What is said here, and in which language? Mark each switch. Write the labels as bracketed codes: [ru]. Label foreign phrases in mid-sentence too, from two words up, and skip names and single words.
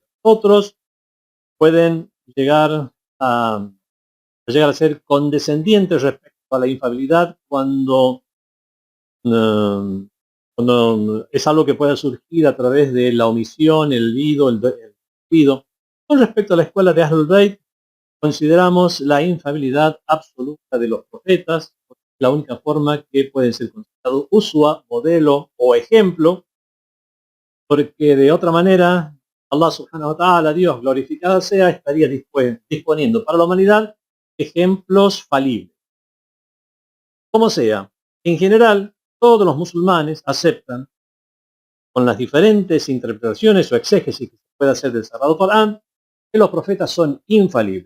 [es] Otros pueden llegar a ser condescendientes respecto a la infalibilidad cuando cuando es algo que pueda surgir a través de la omisión, el olvido, el descuido. Con respecto a la escuela de Ahlul Bayt, consideramos la infalibilidad absoluta de los profetas, la única forma que pueden ser considerados uswa, modelo o ejemplo, porque de otra manera [ar] الله سبحانه وتعالى, [es] Dios glorificado sea, estaría disponiendo para la humanidad ejemplos falibles. Como sea, en general, todos los musulmanes aceptan, con las diferentes interpretaciones o exégesis que se puede hacer del Sagrado Corán, que los profetas son infalibles.